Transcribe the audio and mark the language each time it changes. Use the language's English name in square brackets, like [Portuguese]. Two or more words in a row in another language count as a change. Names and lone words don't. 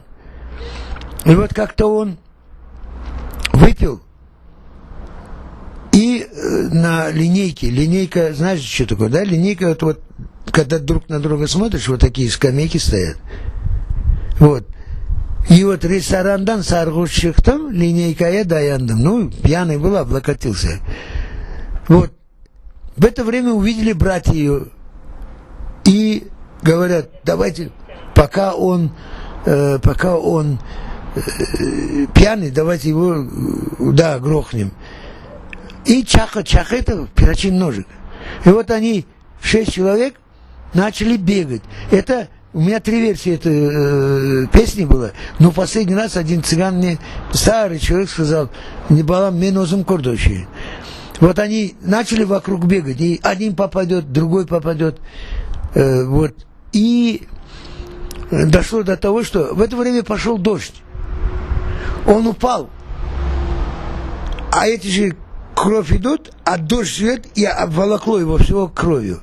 [Russian] И вот как-то он выпил, и на линейке, линейка, знаешь, что такое, да? Линейка, это вот, когда друг на друга смотришь, вот такие скамейки стоят. [Azerbaijani] Вот. И вот restorandan sərxoş çıxdım, lineykaya dayandım. [Russian] Ну, пьяный был, облокотился. Вот. В это время увидели братья ее. И говорят, давайте, пока он пьяный, давайте его, да, грохнем. И чахета, перочинный ножик. И вот они, 6 человек, начали бегать. Это... У меня 3 версии этой песни было, но последний раз один цыган мне, старый человек, сказал, [Azerbaijani] nə balam, mən özüm gördüçü. [Russian] Вот они начали вокруг бегать, и один попадет, другой попадет. Вот. И дошло до того, что в это время пошел дождь. Он упал. А эти же кровь идут, а дождь идет, и обволокло его всего кровью.